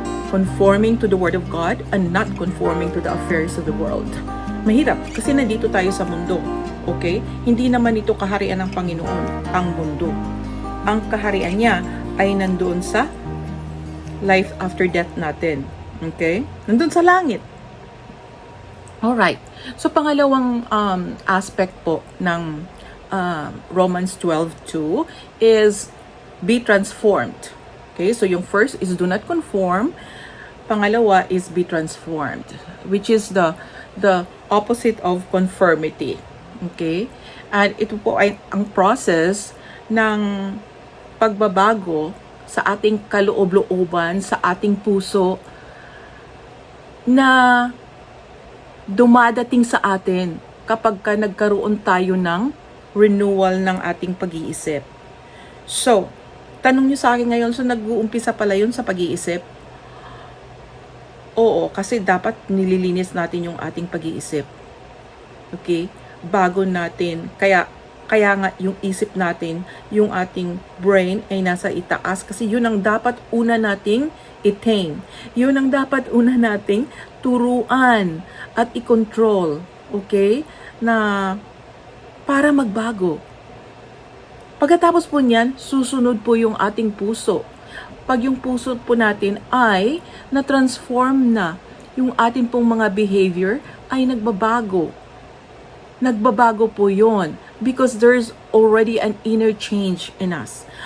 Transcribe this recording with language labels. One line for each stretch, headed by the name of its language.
English: Conforming to the Word of God and not conforming to the affairs of the world.
Filipino: Mahirap kasi nandito tayo sa mundo. Okay? Hindi naman ito kaharian ng Panginoon, ang mundo. Ang kaharian niya ay nandoon sa life after death natin. Okay? Nandoon sa langit. Alright. So, pangalawang aspect po ng Romans 12:2 is be transformed. Okay?
English: So, yung first is do not conform. Pangalawa is be transformed, which is the opposite of conformity. Okay?
Filipino: And ito po ay ang process ng pagbabago sa ating kaloob-looban, sa ating puso, na dumadating sa atin kapag nagkaroon tayo ng renewal ng ating pag-iisip. So, tanong nyo sa akin ngayon, so nag-uumpisa pala yun sa pag-iisip? Oo, kasi dapat nililinis natin yung ating pag-iisip. Okay? Bago natin, kaya nga yung isip natin, yung ating brain ay nasa itaas kasi yun ang dapat una nating i-tame. Yun ang dapat una nating turuan at i-control. Okay? Na para magbago. Pagkatapos po niyan, susunod po yung ating puso. Pag yung puso po natin ay na-transform na, yung ating pong mga behavior ay nagbabago. Nagbabago po yon
English: because there's already an inner change in us.